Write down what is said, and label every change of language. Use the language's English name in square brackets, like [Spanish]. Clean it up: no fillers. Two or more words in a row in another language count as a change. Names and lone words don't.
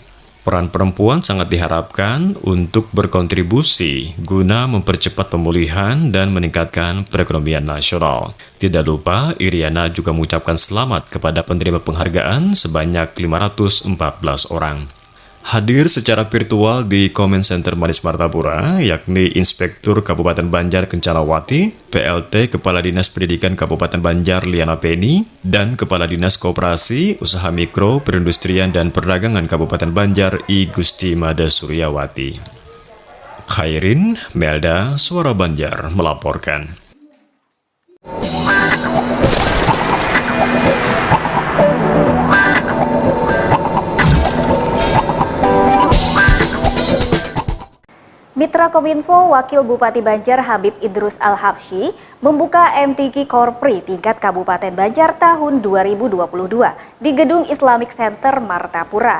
[Indonesian] Peran perempuan sangat diharapkan untuk berkontribusi guna mempercepat pemulihan dan meningkatkan perekonomian nasional. Tidak lupa, Iriana juga mengucapkan selamat kepada penerima penghargaan sebanyak 514 orang. Hadir secara virtual di Comment Center Manis Martapura, yakni Inspektur Kabupaten Banjar Kencanawati, PLT Kepala Dinas Pendidikan Kabupaten Banjar Liana Penny, dan Kepala Dinas Koperasi, Usaha Mikro, Perindustrian dan Perdagangan Kabupaten Banjar I Gusti Mada Suryawati. Khairin Melda, Suara Banjar melaporkan. Mitra Kominfo, Wakil Bupati Banjar Habib Idrus Al-Habsyi membuka MTQ Korpri tingkat Kabupaten Banjar tahun 2022 di Gedung Islamic Center Martapura.